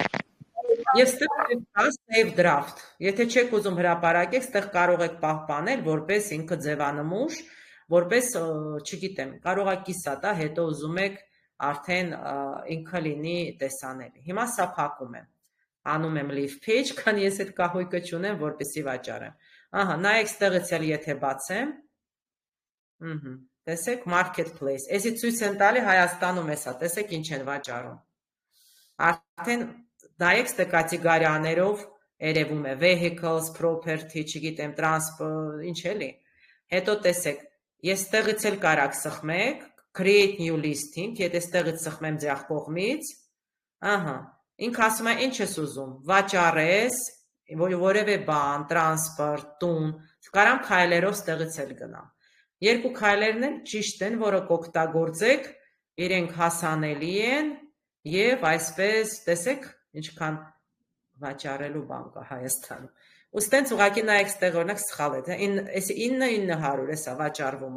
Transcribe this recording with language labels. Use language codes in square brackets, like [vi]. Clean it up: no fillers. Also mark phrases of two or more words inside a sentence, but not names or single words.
[hy] Եվ ստեղ կա [en] save draft, [hy] եթե չեք ուզում հրապարակեք, ստեղ կարող եք պահպանել, որպես ինքը ձևանմուշ, որպես, չգիտեմ, կարող է կիսա տա, հետո ուզում եք արդեն ինքը լինի տեսանելի։ Հիմա սա փակում եմ, անում եմ [en] leave page, [hy] քանի ես այդ կահույքը չունեմ, որպեսզի վաճառեմ։ Ահա, նայեք ստեղից էլ եթե բացեմ, տեսեք marketplace, էսի ցույց են տալի Հայաստանում էսա, տեսեք ինչ են վաճառում։ Արդեն նայեք ստե կատեգորիաներով երևում է [en] vehicles, property, [hy] չգիտեմ, transport, ինչ էլի։ Հետո տեսեք, ես ստեղից էլ կարակ սխմեք, [en] create new listing, [hy] եթե ստեղից սխմեմ ձախ կողմից, ահա, ինքը ասում է ինչ ես ուզում, վաճառես, որևէ բան, տրանսպորտ, տուն, կարամ քայլերով ստեղից էլ գնամ։ Երկու քայլերն էլ ճիշտ են, որը կօգտագործեք, իրենք հասանելի են եւ այսպես, տեսեք, ինչքան վաճառելու բան կա Հայաստանում։ Ու ստենց ուղղակի նայեք ստեղ օրինակ սխալ է, 9900 էսա վաճառվում է։